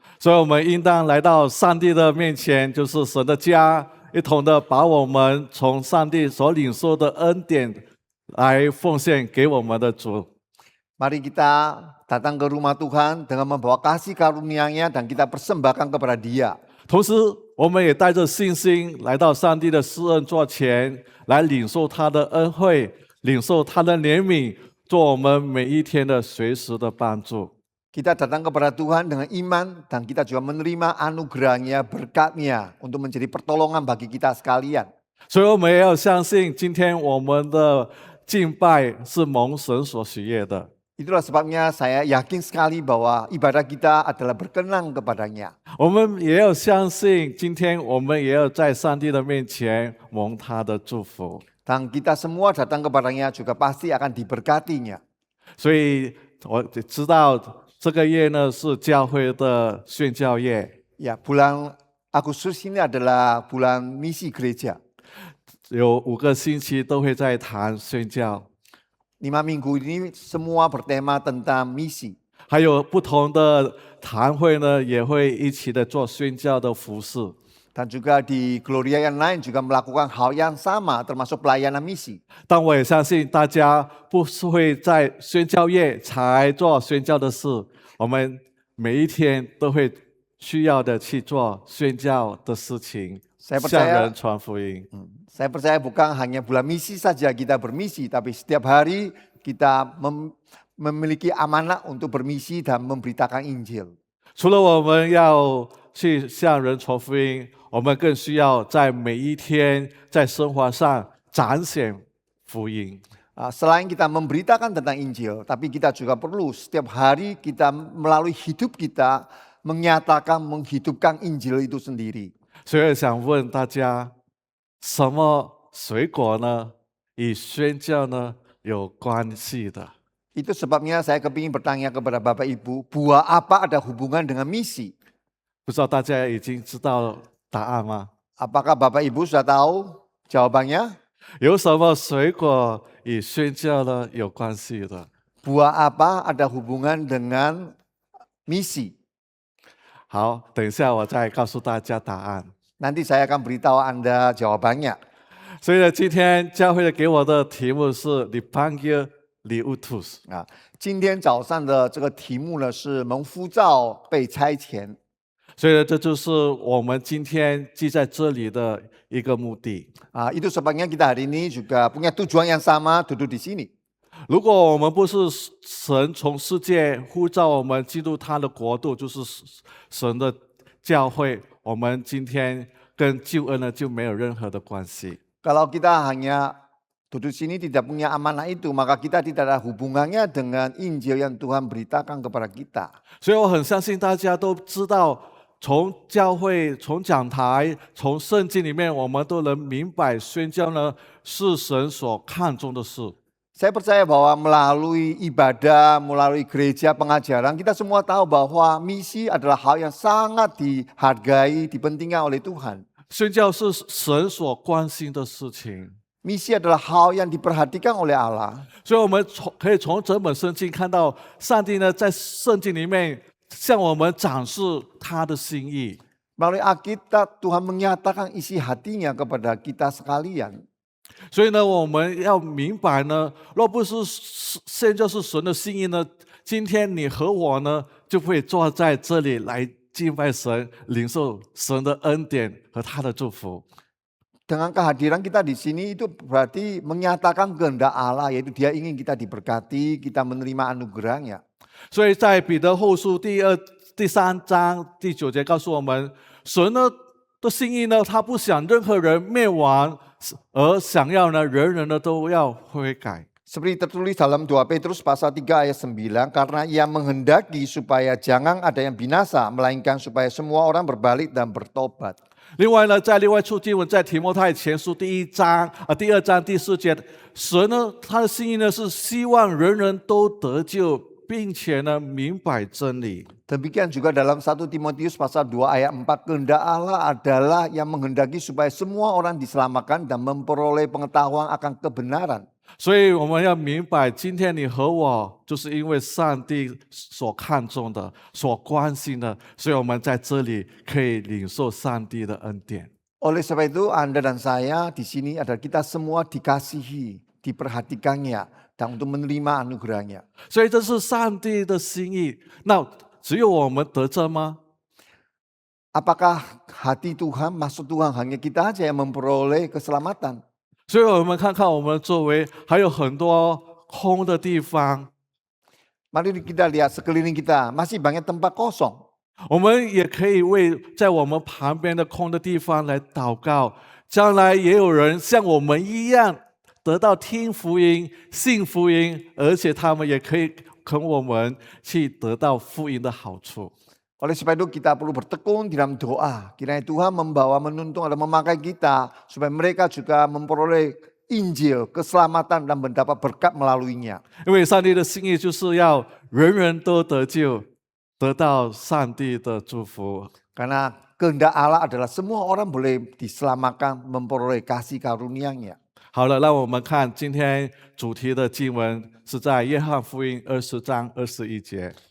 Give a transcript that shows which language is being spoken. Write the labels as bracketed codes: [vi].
[zh] 所以我们应当来到上帝的面前，就是神的家，一同的把我们从上帝所领受的恩典来奉献给我们的主。 [id] Mari kita datang ke rumah Tuhan dengan membawa kasih karunia-Nya dan kita persembahkan kepada Dia. [zh] 同时，我们也带着信心来到上帝的施恩座前，来领受他的恩惠，领受他的怜悯，做我们每一天的随时的帮助。 [id] Kita datang kepada Tuhan dengan iman dan kita juga menerima anugerah-Nya, berkat-Nya untuk menjadi pertolongan bagi kita sekalian. [zh] 所以我们也要相信，今天我们的敬拜是蒙神所喜悦的。 [id] Itulah sebabnya saya yakin sekali bahwa ibadah kita adalah berkenan kepada-Nya. [zh] 我们也要相信，今天我们也要在上帝的面前蒙他的祝福。 [id] Dan kita semua datang kepada-Nya juga pasti akan diberkati-Nya. [zh] 所以我知道这个月呢是教会的宣教月， [id] Ya, bulan Agustus ini adalah bulan misi gereja. [zh] 有5个星期都会在谈宣教， [id] 5 minggu ini semua bertema tentang misi. [zh] 还有不同的堂会呢也会一起的做宣教的服事。 [id] Dan juga di Gloria yang lain juga melakukan hal yang sama termasuk pelayanan misi. [zh] 但我也相信大家不是会在宣教月才做宣教的事，我们每一天都会需要的去做宣教的事情， [id] Saya [zh] 向 [id] percaya, [zh] 人传福音。 [id] saya percaya bukan hanya bulan misi saja kita bermisi, tapi setiap hari kita memiliki amanah untuk bermisi dan memberitakan Injil. [zh] 除了我们要去向人传福音，我们更需要在每一天在生活上彰显福音。 [id] Selain kita memberitakan tentang Injil, tapi kita juga perlu setiap hari kita melalui hidup kita menyatakan, menghidupkan Injil itu sendiri. [zh] 所以想问大家，什么水果呢？与宣教呢有关系的？ [id] Itu sebabnya saya kepingin bertanya kepada Bapak Ibu, buah apa ada hubungan dengan misi? [zh] 不知道大家已经知道答案吗？ [id] Apakah Bapak Ibu sudah tahu Jawabannya, [zh] 有什么水果与宣教呢有关系的？ [id] buah apa ada hubungan dengan misi? [zh] 好，等一下我再告诉大家答案。 [id] Nanti saya akan beritahu Anda jawabannya. [zh] 所以呢，今天教会给我的题目是 [id] dipanggil diutus。 [zh] 啊，今天早上的这个题目呢是蒙呼召被差遣。所以呢，这就是我们今天记在这里的一个目的。 [id] Itu sebabnya kita hari ini juga punya tujuan yang sama duduk di sini. [zh] 如果我们不是神从世界呼召我们进入他的国度，就是神的教会，我们今天跟救恩呢就没有任何的关系。 [id] Kalau kita hanya duduk sini tidak punya amanah itu, maka kita tidak ada hubungannya dengan Injil yang Tuhan beritakan kepada kita. [zh] 所以我很相信大家都知道，从教会、从讲台、从圣经里面，我们都能明白宣教呢是神所看重的事。 [id] Saya percaya bahwa melalui ibadah, melalui gereja, pengajaran, kita semua tahu bahwa misi adalah hal yang sangat dihargai, dipentingkan oleh Tuhan. [zh] 宣教是神所关心的事情， [id] Misi adalah hal yang diperhatikan oleh Allah. [zh] 所以我们可以从整本圣经看到，上帝呢在圣经里面向我们展示他的心意。 [id] Melalui Alkitab, Tuhan menyatakan isi hatinya kepada kita sekalian. [zh] 所以呢，我们要明白呢，若不是宣教是神的心意呢，今天你和我呢就会坐在这里来敬拜神，领受神的恩典和他的祝福。 [id] Dengan kehadiran kita di sini itu berarti menyatakan kehendak Allah, yaitu Dia ingin kita diberkati, kita menerima anugerahnya. [zh] 所以在彼得后书第3章第9节告诉我们，神呢的心意呢，他不想任何人灭亡，而想要呢人人呢都要悔改。 [id] Seperti tertulis dalam 2 Petrus pasal 3 ayat 9, karena Ia menghendaki supaya jangan ada yang binasa, melainkan supaya semua orang berbalik dan bertobat. [zh] 另外呢，在另外处经文，在提摩太前书第2章第4节，神呢他的心意呢是希望人人都得救，并且呢明白真理。 [id] Demikian juga dalam 1 Timotius pasal 2 ayat 4, kehendak Allah adalah yang menghendaki supaya semua orang diselamatkan dan memperoleh pengetahuan akan kebenaran. [zh] 所以我们要明白，今天你和我，就是因为上帝所看重的、所关心的，所以我们在这里可以领受上帝的恩典。 [id] Oleh sebab itu Anda dan saya di sini adalah kita semua dikasihi, diperhatikannya, dan untuk menerima anugerahnya. [zh] 所以这是上帝的心意。那只有我们得着吗？ [id] Apakah hati Tuhan, maksud Tuhan hanya kita aja yang memperoleh keselamatan? [zh] 所以我们看看我们周围还有很多空的地方， [id] Mari kita lihat sekeliling kita, masih banyak tempat kosong. [zh] 我们也可以为在我们旁边的空的地方来祷告。将来也有人像我们一样得到听福音、信福音，而且他们也可以跟我们去得到福音的好处。 [id] Oleh sebab itu kita perlu bertekun dalam doa. Kiranya Tuhan membawa, menuntun atau memakai kita supaya mereka juga memperoleh Injil, keselamatan dan mendapat berkat melaluinya. [zh] 因为上帝的心意就是要人人都得救，得到上帝的祝福。 [id] Karena kehendak Allah adalah semua orang boleh diselamatkan, memperoleh kasih karunia-Nya. [zh] 好了，让我们看今天主题的经文是在约翰福音20章21节。